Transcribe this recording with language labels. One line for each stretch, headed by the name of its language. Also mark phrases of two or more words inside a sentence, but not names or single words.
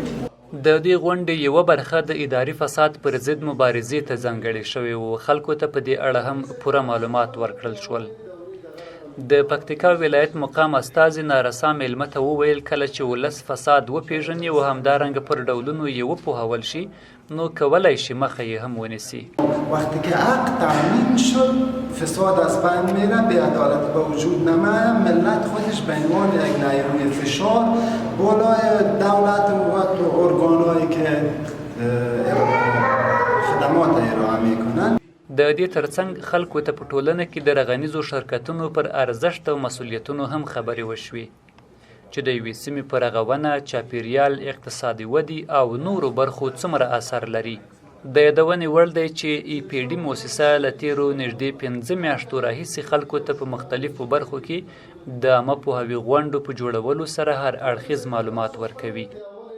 Pashto: د دې غونډې یوه برخه د اداري فساد پر ضد مبارزې ته ځانګړې شوې وه. خلکو ته په دې اړه هم پوره معلومات ورکړل شول. د پکتیکا ولایت مقام استازي نارسا میلمه ته وویل کله چې ولس فساد وپیژني او همدارنګه پر ډولونو یې وپوهول شي نو کولی شي مخه یې هم ونیسي.
Persian: وقتی که حق تامین شد فساد از بین میره، بی‌عدالتی به وجود نمیاد، ملت خودش به عنوان یک نیروی فشار بالای دولت و ارگانهایی که خدمات ارائه میکنن.
Pashto: د دې ترڅنګ خلکو ته په ټولنه کې د رغنیزو شرکتونو پر ارزښت او مسؤلیتونو هم خبرې وشوې چې د یوې سیمې په رغونه، چاپیریال، اقتصادي ودې او نورو برخو څومره اثر لري. د یادونې وړ دی چې ای پی ډي موسسه له تیرو نږدې 5 میاشتو راهیسې خلکو ته په مختلفو برخو کې د عامه پوهاوي غونډو په جوړولو سره هر اړخیز معلومات ورکوي.